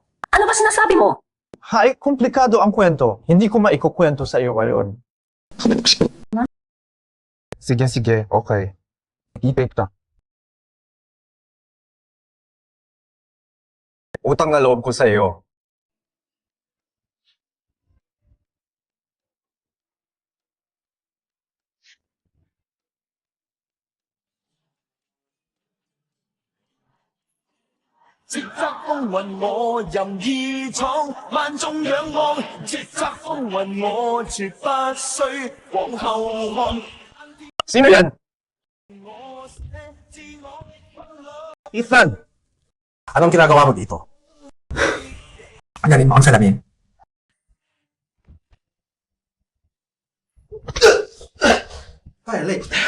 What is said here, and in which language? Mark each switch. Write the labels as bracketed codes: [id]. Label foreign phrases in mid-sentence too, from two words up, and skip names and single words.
[tl] Ano ba sinasabi mo? Hay, komplikado ang kwento. Hindi ko maikukwento sa iyo ngayon. Sige, okay. Ipik na. Utang na loob ko sa iyo. [yue] 叱咤風雲我任意闖，萬眾仰望，叱咤風雲我絕不需往後看。 [tl] Sino yan? Ethan! Anong ginagawa mo dito? Tanggalin mo ang salamin. Violet!